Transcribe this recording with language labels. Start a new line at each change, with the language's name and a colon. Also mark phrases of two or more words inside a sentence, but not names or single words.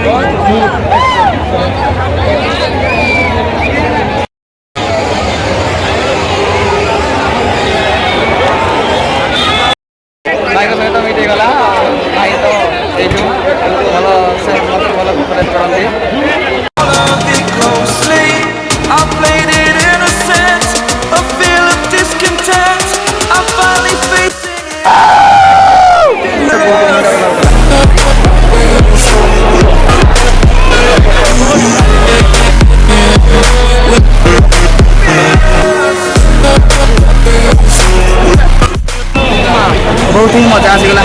Odia: ଭାଇଙ୍କ ସହିତ ମିଟ୍ ହେଇଗଲା। ଭାଇ ତ ଏଇଠୁ ଭଲ ସେ ଭଲ କୋପରେଟ୍ କରନ୍ତି।
English: I played it innocent, a feel of discontent. I finally faced
Hindi: बहुत ही मजा आसीगला।